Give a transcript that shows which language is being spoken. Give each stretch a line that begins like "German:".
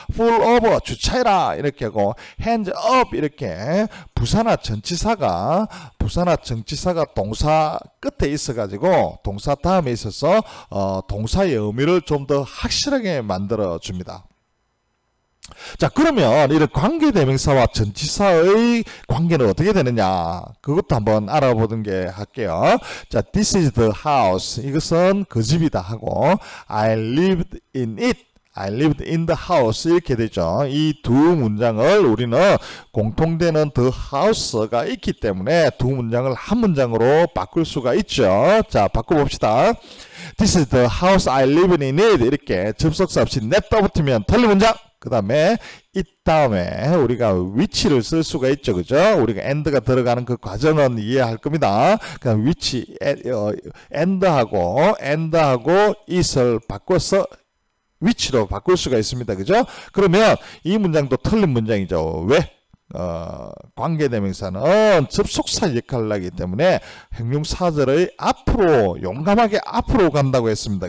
English: pull over
Korean: 주차해라 이렇게 하고
English: hands up
Korean: 이렇게 부사나 전치사가 동사 끝에 있어가지고 동사 다음에 있어서 동사의 의미를 좀 더 확실하게 만들어 줍니다. 자, 그러면 이런 관계대명사와 전치사의 관계는 어떻게 되느냐 그것도 한번 알아보는 게 할게요.
English: 자, this is the house
Korean: 이것은 그 집이다 하고
English: I lived in the house
Korean: 이렇게 되죠. 이 두 문장을 우리는 공통되는 the house가 있기 때문에 두 문장을 한 문장으로 바꿀 수가 있죠. 자, 바꿔봅시다.
English: This is the house I live in it
Korean: 이렇게 접속사 없이 net 붙으면 틀린 문장. 그 다음에 이 다음에 우리가 which를 쓸 수가 있죠. 그죠? 우리가 and가 들어가는 그 과정은 이해할 겁니다. 그냥 which, and하고 it을 바꿔서 which로 바꿀 수가 있습니다. 그죠? 그러면 이 문장도 틀린 문장이죠. 왜? 관계대명사는 접속사 역할을 하기 때문에 형용사절의 앞으로 용감하게 앞으로 간다고 했습니다.